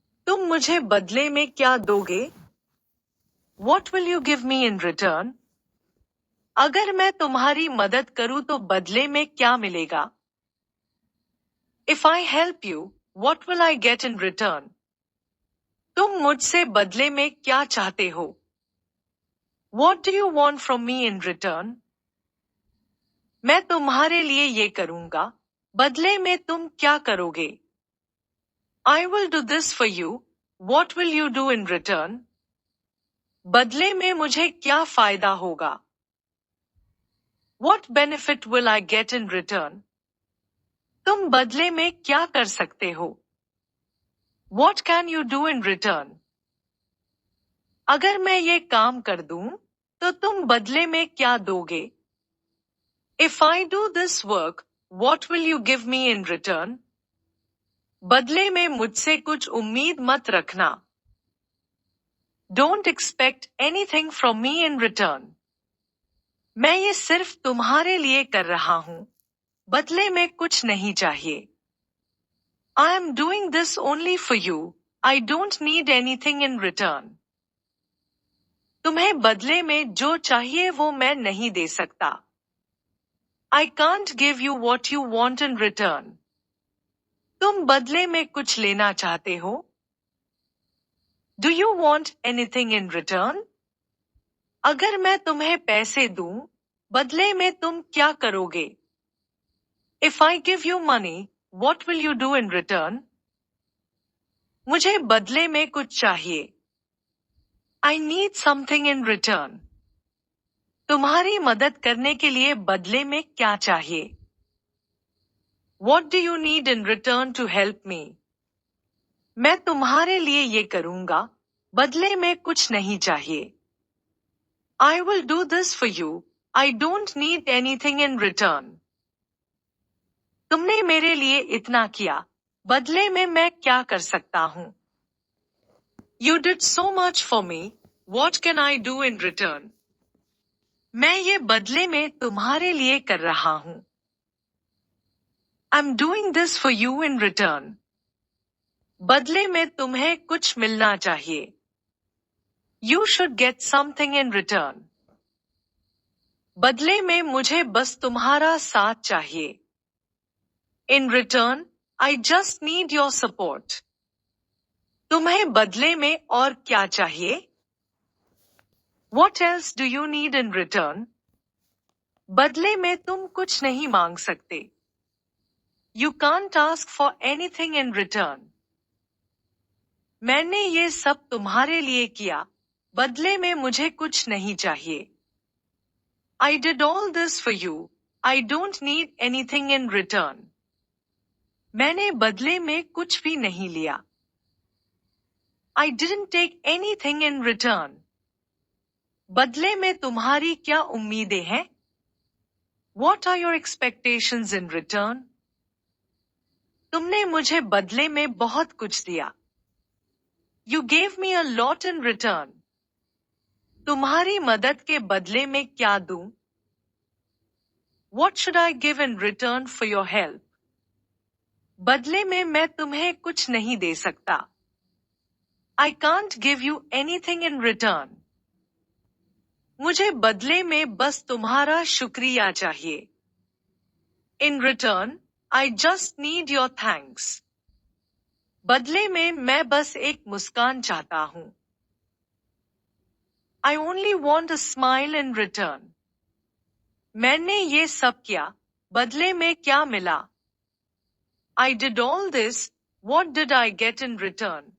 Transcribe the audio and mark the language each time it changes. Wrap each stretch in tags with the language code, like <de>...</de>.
<hi>तुम मुझे बदले में क्या दोगे?</hi> <en>What will you give me in return?</en> <hi>अगर मैं तुम्हारी मदद करूं तो बदले में क्या मिलेगा?</hi> <en>If I help you, what will I get in return?</en> <hi>तुम मुझसे बदले में क्या चाहते हो?</hi> <en>What do you want from me in return?</en> <hi>मैं तुम्हारे लिए ये करूंगा, बदले में तुम क्या करोगे?</hi> <en>I will do this for you, what will you do in return?</en> <hi>बदले में मुझे क्या फायदा होगा?</hi> <en>What benefit will I get in return?</en> <hi>तुम बदले में क्या कर सकते हो?</hi> <en>What can you do in return?</en> <hi>अगर मैं ये काम कर दूं, तो तुम बदले में क्या दोगे?</hi> <en>If I do this work, what will you give me in return?</en> <hi>बदले में मुझसे कुछ उम्मीद मत रखना.</hi> <en>Don't expect anything from me in return.</en> <hi>मैं ये सिर्फ तुम्हारे लिए कर रहा हूं. बदले में कुछ नहीं चाहिए.</hi> <en>I am doing this only for you. I don't need anything in return.</en> <hi>तुम्हें बदले में जो चाहिए वो मैं नहीं दे सकता.</hi> <en>I can't give you what you want in return.</en> <hi>तुम बदले में कुछ लेना चाहते हो?</hi> <en>Do you want anything in return?</en> <hi>अगर मैं तुम्हें पैसे दूं, बदले में तुम क्या करोगे?</hi> <en>If I give you money, what will you do in return?</en> <hi>मुझे बदले में कुछ चाहिए.</hi> <en>I need something in return.</en> <hi>तुम्हारी मदद करने के लिए बदले में क्या चाहिए?</hi> <en>What do you need in return to help me?</en> <hi>मैं तुम्हारे लिए ये करूंगा, बदले में कुछ नहीं चाहिए.</hi> <en>I will do this for you. I don't need anything in return.</en> <hi>तुमने मेरे लिए इतना किया, बदले में मैं क्या कर सकता हूं?</hi> <en>You did so much for me. What can I do in return?</en> <hi>मैं ये बदले में तुम्हारे लिए कर रहा हूं.</hi> <en>I'm doing this for you in return.</en> <hi>बदले में तुम्हें कुछ मिलना चाहिए.</hi> <en>You should get something in return.</en> <hi>बदले में मुझे बस तुम्हारा साथ चाहिए.</hi> <en>In return, I just need your support.</en> <hi>तुम्हें बदले में और क्या चाहिए?</hi> <en>What else do you need in return?</en> <hi>बदले में तुम कुछ नहीं मांग सकते.</hi> <en>You can't ask for anything in return.</en> <hi>मैंने ये सब तुम्हारे लिए किया, बदले में मुझे कुछ नहीं चाहिए.</hi> <en>I did all this for you. I don't need anything in return.</en> <hi>मैंने बदले में कुछ भी नहीं लिया.</hi> <en>I didn't take anything in return.</en> <hi>बदले में तुम्हारी क्या उम्मीदें हैं?</hi> <en>What are your expectations in return?</en> <hi>तुमने मुझे बदले में बहुत कुछ दिया.</hi> <en>You gave me a lot in return.</en> <hi>तुम्हारी मदद के बदले में क्या दूं?</hi> <en>What should I give in return for your help?</en> <hi>बदले में मैं तुम्हें कुछ नहीं दे सकता.</hi> <en>I can't give you anything in return.</en> <hi>मुझे बदले में बस तुम्हारा शुक्रिया चाहिए.</hi> <en>In return, I just need your thanks.</en> <hi>बदले में मैं बस एक मुस्कान चाहता हूं.</hi> <en>I only want a smile in return.</en> <hi>मैंने ये सब किया, बदले में क्या मिला?</hi> <en>I did all this, what did I get in return?</en>